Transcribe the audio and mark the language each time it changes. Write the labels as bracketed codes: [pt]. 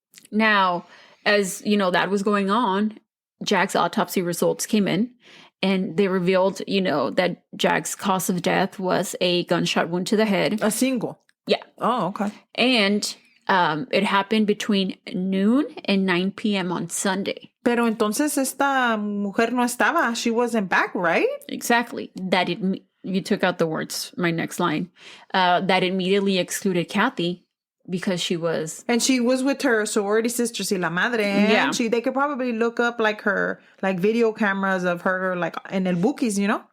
[en] Now, as you know, that was going on, Jack's autopsy results came in, and they revealed, you know, that Jack's cause of death was a gunshot wound to the head. A single? Yeah. Oh, okay. And it happened between noon and 9 p.m. on Sunday. [es] Pero entonces esta mujer no estaba. [en] She wasn't back, right? Exactly. You took out the words, my next line. That immediately excluded Cathie, because she was... And she was with her sorority sister, [es] si la madre. [en] And they could probably look up like her, like video cameras of her, like in el bookies, you know?